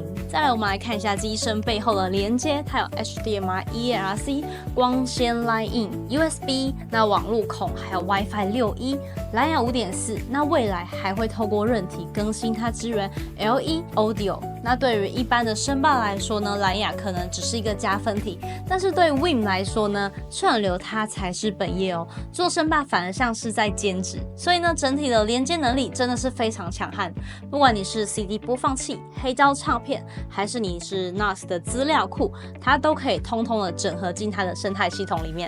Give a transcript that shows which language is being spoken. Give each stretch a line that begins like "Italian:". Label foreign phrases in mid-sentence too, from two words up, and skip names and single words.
Chinese: 再來，我們來看一下機身背後的連接，它有 HDMI、eARC、光纖 Line-in、USB，那網路孔還有 WiFi 6E、藍牙 5.4， 那未來還會透過韌體更新它支援 LE Audio。那對於一般的聲霸來說呢，藍牙可能只是一個加分題，但是對 Win 來說呢，串流它才是本業哦，做聲霸反而像是在兼職。所以呢，整體的連接能力真的是非常強悍。不管你是 CD 播放器、黑膠唱片，還是你是 NAS 的資料庫，它都可以通通的整合進它的生態系統裡面。